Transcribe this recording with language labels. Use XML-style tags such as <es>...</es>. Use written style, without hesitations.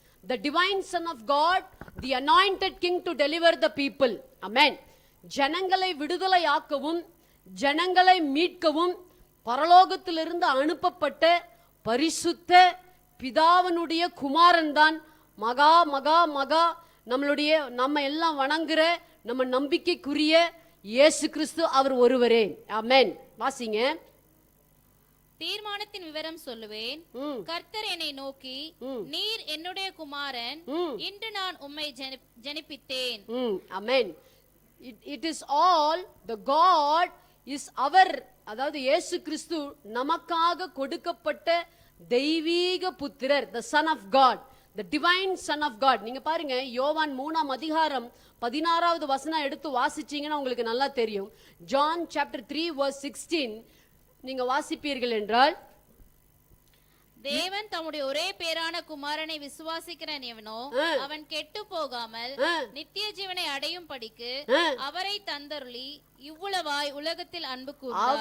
<en>The divine son of God, the anointed king to deliver the people. Amen.</en> <ta>ஜனங்களை விடுதலையாக்கவும் ஜனங்களை மீட்கவும் பரலோகத்திலிருந்து அனுப்பப்பட்ட பரிசுத்த பிதாவனுடைய குமாரன் தான் மகா மகா மகா நம்ம எல்லாம் வணங்குற நம்ம நம்பிக்கைக்குரிய இயேசு கிறிஸ்து. அவர் ஒருவரே. ஆமென். வாசிங்க. தீர்மானத்தின் விவரம் சொல்லுவேன். கர்த்தர் என்னை நோக்கி, நீர் என்னுடைய குமாரன், இன்று நான் உம்மை ஜனிப்பித்தேன். ஆமென்.</ta> <en>It is all the God is our,</en> <ta>அதாவது இயேசு கிறிஸ்து நமக்காக கொடுக்கப்பட்ட தெய்வீக புத்திரர்,</ta> <en>the son of God, the divine son of God.</en> <ta>நீங்க பாருங்க, யோவான் 3:16 வசனம் எடுத்து வாசிச்சீங்கன்னா உங்களுக்கு நல்லா தெரியும். John chapter 3:16 நீங்க வாசிப்பீர்கள் என்றால், தேவன் தம்முடைய ஒரே பேரான குமாரனை விசுவாசிக்கிறவன் எவனோ அவன் கெட்டு போகாமல் நித்திய ஜீவனை அடையும் படிக்கு அவரை தந்தருளி இவ்வளவாய் உலகத்தில் அன்பு கூர்ந்தார்.</ta>